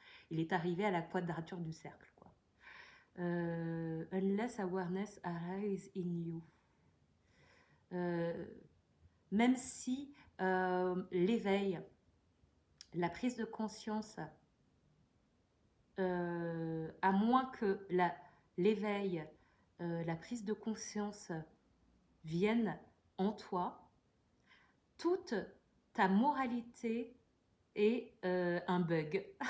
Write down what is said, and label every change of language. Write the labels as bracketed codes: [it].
[fr] Il est arrivé à la quadrature du cercle. Quoi. [en] Unless awareness arises in you. [fr] Même si l'éveil, la prise de conscience, à moins que l'éveil, la prise de conscience vienne en toi, toute ta moralité est un bug.